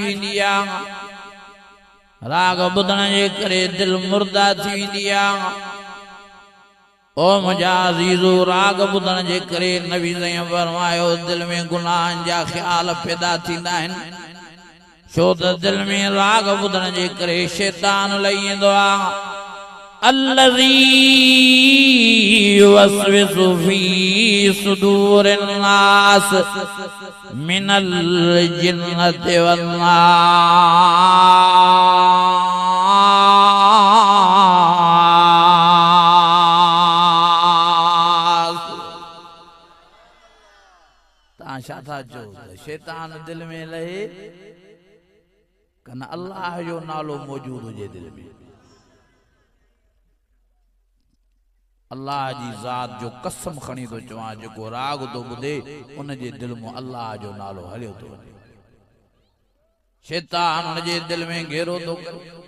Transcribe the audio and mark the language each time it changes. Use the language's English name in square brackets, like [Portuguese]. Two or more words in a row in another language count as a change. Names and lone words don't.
[Sindhi] वेंदी आहे राग ॿुधण जे करे दिलि मुर्दा थी वेंदी आहे ओ मुंहिंजा अज़ीज़ो राग ॿुधण जे करे नबी साईं फरमायो दिलि में गुनाहनि जा ख़्याल पैदा थींदा आहिनि छो त दिलि में राग ॿुधण जे करे शैतान लही ईंदो आहे [Arabic] الذي يوسوس في صدور الناس من الجنة [Sindhi] والناس तव्हां छा था चओ शैतान दिलि में लहे कन अल्लाह जो नालो मौजूद हुजे दिलि में अल्लाह जी ज़ात जो कसम खणी तो चवां जेको राग तो ॿुधे उन जे दिलि में अल्लाह जो नालो हलियो तो वञे शैतान उन जे दिलि में घेरो तो करे